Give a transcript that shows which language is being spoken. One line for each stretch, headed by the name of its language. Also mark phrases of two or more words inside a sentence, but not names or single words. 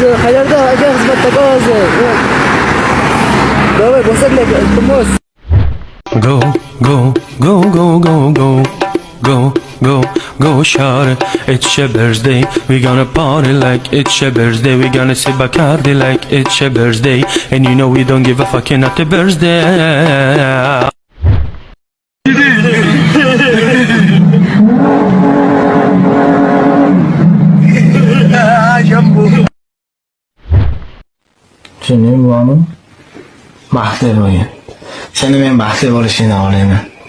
Uzbek: Qayerda aka xizmatda hozir? Davay bosaklar, iltimos.
English: Go, go, go, go, go, go, go, go, go, shawty. It's your birthday, we gonna party like it's your birthday. We gonna sip Bacardi like it's your birthday, and you know we don't give a fucking at the birthday.
Uzbek: Tushunding bormi? Baxtli bo'ling. Seni men baxtli bo'lishingni xohlayman.